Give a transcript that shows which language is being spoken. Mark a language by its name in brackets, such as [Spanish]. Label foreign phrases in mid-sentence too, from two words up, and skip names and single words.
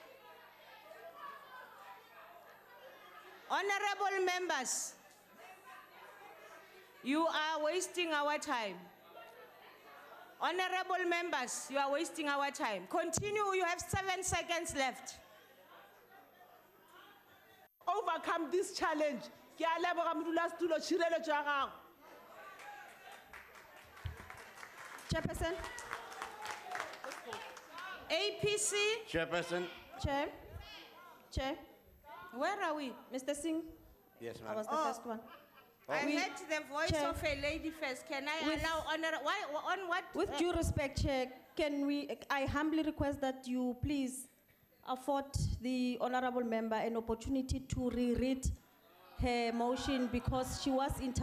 [English] Honorable members, you are wasting our time. Honorable members, you are wasting our time. Continue, you have 7 seconds left. Overcome this challenge. [Tswana] Ke a leboga modulasetulo, tshireletso ya gago. [English] Chairperson. APC. Chairperson. Chair. Where are we? Mr. Singh. Yes, I ma'am. was the first one. I heard the voice Chair. of a lady first. Can I With- allow why on what? With due respect, Chair, I humbly request that you please afford the honorable member an opportunity to reread her motion because she was